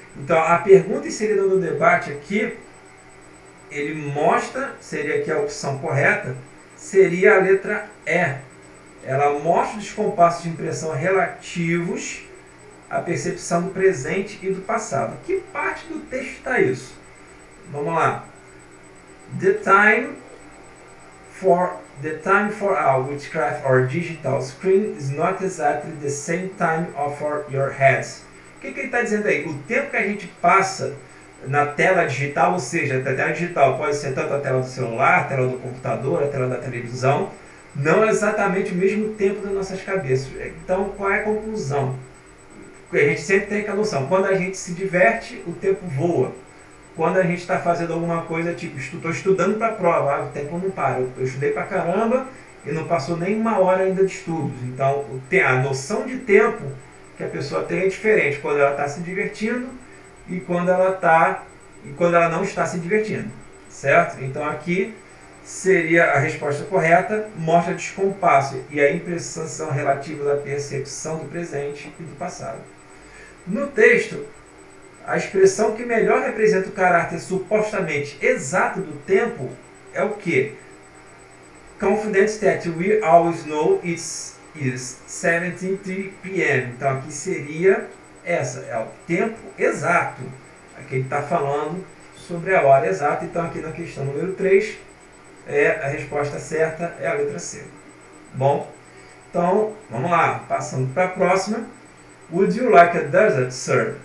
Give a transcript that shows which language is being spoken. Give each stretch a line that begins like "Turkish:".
Portuguese: Então a pergunta inserida no debate aqui, ele mostra, seria aqui a opção correta, seria a letra E. Ela mostra os compassos de impressão relativos à percepção do presente e do passado. Que parte do texto está isso? Vamos lá.
English: The time for our witchcraft or digital screen is not exactly the same time of your heads.
Portuguese: O que ele está dizendo aí? O tempo que a gente passa na tela digital, ou seja, a tela digital pode ser tanto a tela do celular, a tela do computador, a tela da televisão, não é exatamente o mesmo tempo das nossas cabeças. Então, qual é a conclusão? A gente sempre tem aquela noção. Quando a gente se diverte, o tempo voa. Quando a gente está fazendo alguma coisa, tipo, estou estudando para a prova, o tempo não para. Eu estudei para caramba e não passou nem uma hora ainda de estudos. Então, a noção de tempo que a pessoa tem é diferente quando ela está se divertindo e quando ela não está se divertindo. Certo? Então, aqui seria a resposta correta, mostra descompasso e a impressão relativa da percepção do presente e do passado. No texto, a expressão que melhor representa o caráter supostamente exato do tempo é o que?
English: Confident that we always know it's 17:03 p.m.
Portuguese: Então aqui seria essa, é o tempo exato. Aqui ele está falando sobre a hora exata. Então aqui na questão número 3, a resposta certa é a letra C. Bom, então vamos lá, passando para a próxima.
English: Would you like a dessert, sir?